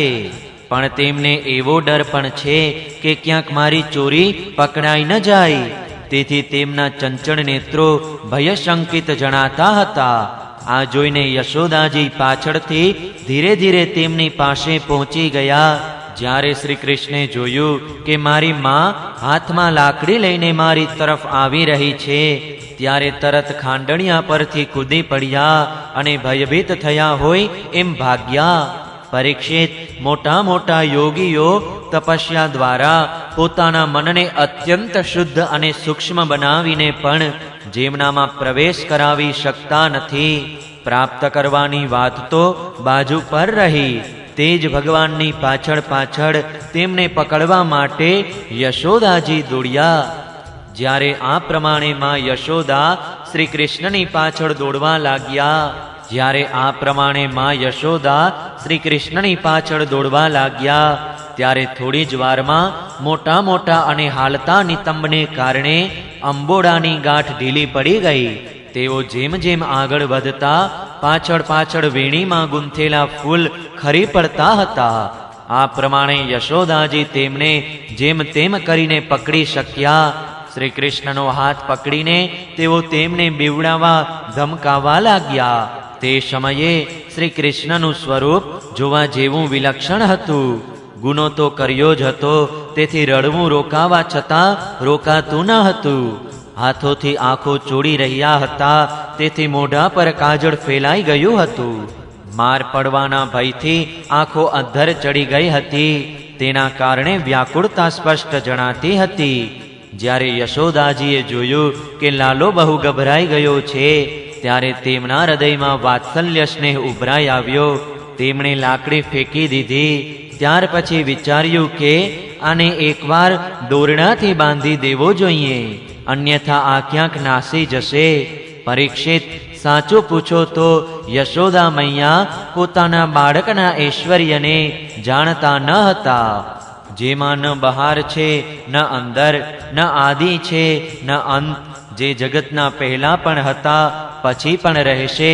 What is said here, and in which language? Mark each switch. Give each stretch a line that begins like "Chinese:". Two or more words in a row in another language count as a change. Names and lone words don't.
Gujarati: પણ તેમને એવો ડર પણ છે કે ક્યાંક મારી ચોરી પકડાઈ ન જાય। તેથી તેમના ચંચળ નેત્રો ભયશંકિત જણાતા હતા। આ જોઈને યશોદાજી પાછળથી ધીરે ધીરે તેમની પાસે પહોંચી ગયા। જ્યારે શ્રી કૃષ્ણે જોયું કે મારી માં હાથમાં લાકડી લઈને મારી તરફ આવી રહી છે, ત્યારે તરત ખાંડણિયા પરથી કૂદી પડ્યા અને ભયભીત થયા હોય એમ ભાગ્યા। પરીક્ષિત, મોટા મોટા યોગીઓ તપસ્યા દ્વારા પોતાના મનને અત્યંત શુદ્ધ અને સૂક્ષ્મ બનાવીને પણ જેમનામાં પ્રવેશ કરાવી શકતા નથી। પ્રાપ્ત કરવાની વાત તો બાજુ પર રહી। તે જ ભગવાનની પાછળ પાછળ તેમને પકડવા માટે યશોદાજી દોડ્યા। જ્યારે આ પ્રમાણે માં યશોદા શ્રી કૃષ્ણની પાછળ દોડવા લાગ્યા। જ્યારે આ પ્રમાણે માં યશોદા શ્રી કૃષ્ણની પાછળ દોડવા લાગ્યા, ત્યારે થોડી જ વારમાં મોટા મોટા અને હાલતા નિતંબને કારણે અંબોડાની ગાંઠ ઢીલી પડી ગઈ। તેઓ જેમ જેમ આગળ વધતા પાછળ પાછળ વેણીમાં ગૂંથેલા ફૂલ ખરી પડતા હતા। આ પ્રમાણે યશોદાજી તેમને જેમ તેમ કરીને પકડી શક્યા। શ્રી કૃષ્ણનો હાથ પકડીને તેઓ તેમને બીવડાવા ધમકાવા લાગ્યા। તે સમયે શ્રી કૃષ્ણનું સ્વરૂપ જોવા જેવું વિલક્ષણ હતું। ગુનો તો કર્યો જ હતો, તેથી રડવું રોકાવા છતાં રોકાતું ન હતું। હાથોથી આંખો ચોળી રહ્યા હતા, તેથી મોઢા પર કાજળ ફેલાઈ ગયું હતું। માર પડવાના ભયથી આંખો અધર ચઢી ગઈ હતી, તેના કારણે વ્યાકુળતા સ્પષ્ટ જણાતી હતી। જ્યારે યશોદાજીએ જોયું કે લાલો બહુ ગભરાઈ ગયો છે, ત્યારે તેમના હૃદયમાં વાત્સલ્ય સ્નેહ ઉભરાઈ આવ્યો। તેમણે લાકડી ફેંકી દીધી। ત્યાર પછી વિચાર્યું કે આને એકવાર દોરડાથી બાંધી દેવો જોઈએ, અન્યથા આ ક્યાંક નાસી જશે. પરીક્ષિત, સાચું પૂછો તો યશોદા મૈયા પોતાના બાળકના ઐશ્વર્યને જાણતા ન હતા. જેમાં ન બહાર છે, ન અંદર, ન આદિ છે, ન અંત, જે જગતના પહેલા પણ હતા, પછી પણ રહેશે.